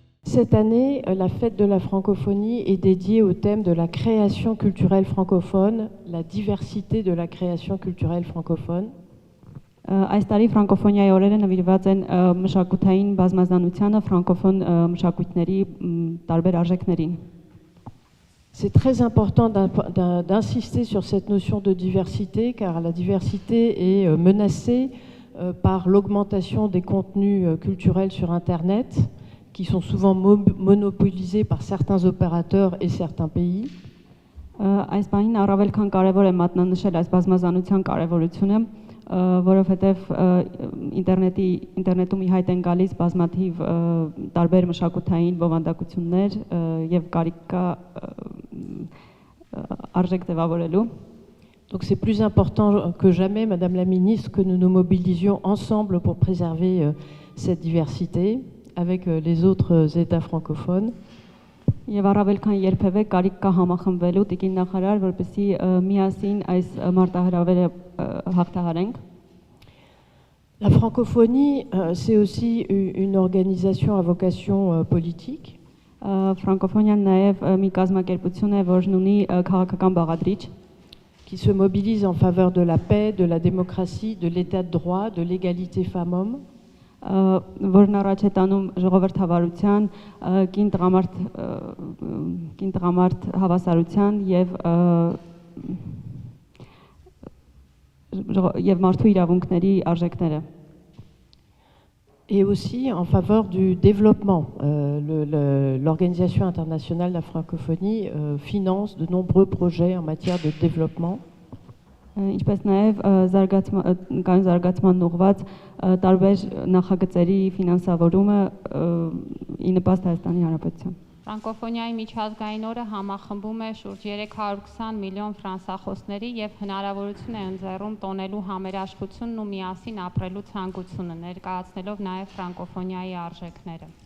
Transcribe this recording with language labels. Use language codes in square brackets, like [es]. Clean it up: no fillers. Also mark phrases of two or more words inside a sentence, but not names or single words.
[fr] Cette année, la fête de la francophonie est dédiée au thème de la création culturelle francophone, la diversité de la création culturelle francophone. [hy] Այս տարի ֆրանկոֆոնիայի օրերը նվիրված են մշակութային բազմազանությանը, ֆրանկոֆոն մշակույթների տարբեր արժեքներին։ [fr] C'est très important d'insister sur cette notion de diversité, car la diversité est menacée par l'augmentation des contenus culturels sur Internet, qui sont souvent monopolisés par certains opérateurs et certains pays. [hy] Այս բանին առավել քան կարևոր է մատնանշել այս բազմազանության կարևորությունը, որովհետև ինտերնետում ի հայտ են գալիս բազմաթիվ տարբեր մշակութային բովանդակություններ եւ կարիք կա արժեք ձևավորելու։ [fr] Donc c'est plus important que jamais, Madame la Ministre, que nous nous mobilisions ensemble pour préserver cette diversité avec les autres États francophones. [hy] Եվ առավել քան երբևէ կարիք կա համախմբվելու տիկին նախարար, որպեսզի միասին այս մարտահրավերը հաղթահարենք։ [fr] La francophonie, c'est aussi une organisation à vocation politique. [hy] Ֆրանկոֆոնիան նաև մի կազմակերպություն է, որն ունի քաղաքական բաղադրիչ, [fr] qui se mobilise en faveur de la paix, de la démocratie, de l'état de droit, de l'égalité femmes-hommes. [hy] Որն առաջ է տանում ժողովրդավարության, կին տղամարդ հավասարության եւ մարդու իրավունքների արժեքները։ [fr] Et aussi en faveur du développement. L'Organisation internationale de la francophonie finance de nombreux projets en matière de développement. [hy] Ինչպես նաև զարգացման ուղղված տարբեր նախագծերի ֆինանսավորումը ի նպաստ Հայաստանի Հանրապետության։ Ֆրանկոֆոնիայի միջազգային օրը համախմբում է շուրջ 320 միլիոն ֆրանսախոսների եւ հնարավորություն է ընձեռում տոնելու համերաշխությունն ու միասին ապրելու ցանկությունը, ներկայացնելով նաև ֆրանկոֆոնիայի արժեքները։